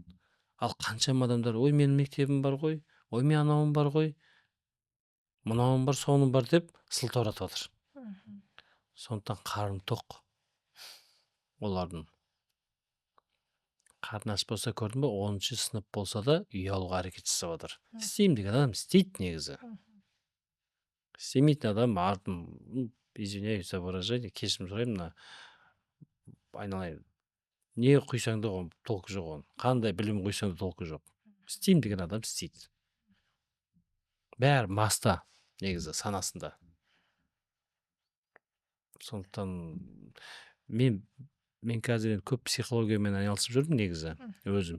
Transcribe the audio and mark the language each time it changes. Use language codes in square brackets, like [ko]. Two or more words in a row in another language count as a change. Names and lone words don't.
[kk] Ал қаншама адамдар, ой, менің мектебім бар ғой, ой, мен анауым бар ғой, мынауым бар, соным бар деп сылтауратып жатыр. Сондықтан қарны тоқ. Олардың қарны аш болса, көрдің бе, 10-шы сынып болса да үй алуға әрекет жасап жатыр. Істеймін деген адам істейді негізі. Істемейтін адам [ru] извиняюсь за выражение, [kk] кешірім сұраймын, айналайын. Не құйсаң да оған толқы жоқ оның. Қандай білім құйсаң да толқы жоқ. Істеймін деген адам істейді. Бәрі маста негізі санасында. Сондықтан мен мен қазір енді көп психологиямен айналысып жүрмін негізі өзім.